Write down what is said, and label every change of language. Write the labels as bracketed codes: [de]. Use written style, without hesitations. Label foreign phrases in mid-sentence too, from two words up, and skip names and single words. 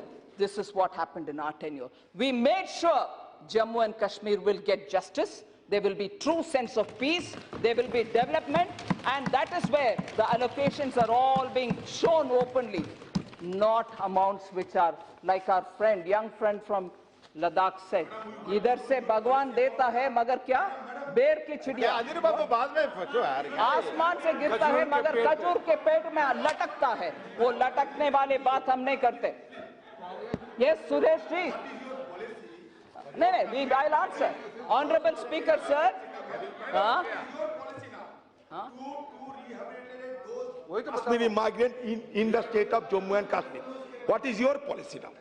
[en] This is what happened in our tenure. We made sure Jammu and Kashmir will get justice. There will be true sense of peace. There will be development. And that is where the allocations are all being shown openly. Not amounts which are like our friend, young friend from Ladakh said. [hi] इधर से भगवान देता है, मगर क्या? बेअर की चिड़िया. आसमान से गिरता है, मगर खजूर के पेट में लटकता है. वो लटकने वाले बात हम नहीं करते. [en] Yes, Suresh ji. No, I'll answer. Honorable Speaker, sir. Kashmiri migrant in the state of Jammu and Kashmir. What is your policy now?